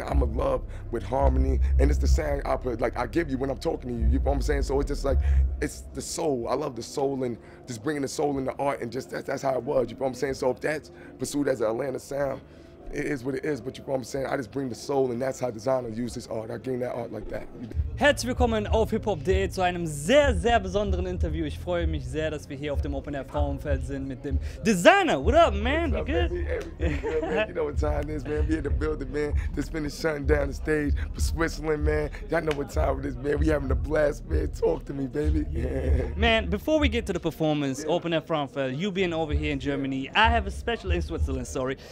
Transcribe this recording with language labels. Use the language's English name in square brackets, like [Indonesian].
[English] I'm in love with harmony, and it's the sound I put, like I give you when I'm talking to you. You know what I'm saying? So it's just like it's the soul. I love the soul and just bringing the soul into art, and just that's how it was. You know what I'm saying? So if that's pursued as an Atlanta sound, it is what it is. But you know what I'm saying? I just bring the soul, and that's how Desiigner uses art. I bring that art like that. [German] Herzlich willkommen auf hiphop.de zu einem sehr, sehr besonderen Interview. Ich freue mich sehr, dass wir hier auf dem Openair Frauenfeld sind mit dem Desiigner. [English] What up, man? You good? Everything good, man. You know what time it is, man. We in the building, man. Just finished shutting down the stage for Switzerland, man. Y'all know what time it is, man. We having a blast, man. Talk to me, baby. Yeah. Man, before we get to the performance, Openair Frauenfeld, you being over here in Germany, I have a special, in Switzerland, sorry.